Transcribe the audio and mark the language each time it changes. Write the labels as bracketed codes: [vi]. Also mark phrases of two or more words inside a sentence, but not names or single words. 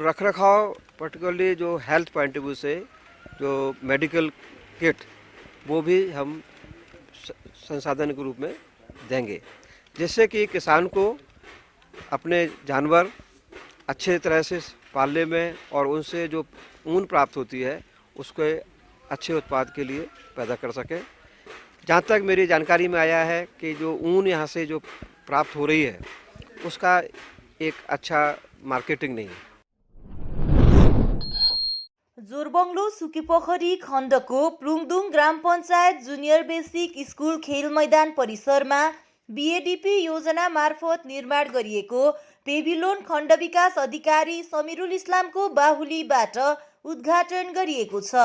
[hi] रखरखाव, पर्टिकुलरली जो [en] health point of view [hi] से जो [en] medical kit, [hi] वो भी हम संसाधन के रूप में देंगे, जिससे कि किसान को अपने जानवर अच्छे तरह से पालने में और उनसे जो ऊन प्राप्त होती है उसको अच्छे उत्पाद के लिए पैदा कर सके। जहाँ तक मेरी जानकारी में आया है कि जो ऊन यहाँ से जो प्राप्त हो रही है उसका एक अच्छा मार्केटिंग नहीं है। [ne] जोरबङ्लो सुकीपोखरी खण्डको प्लुङदुङ ग्राम पञ्चायत जुनियर बेसिक स्कुल खेल मैदान परिसरमा BADP योजना मार्फत निर्माण गरिएको पेभिलोन खण्ड विकास अधिकारी समिरुल इस्लामको बाहुलीबाट उद्घाटन गरिएको छ।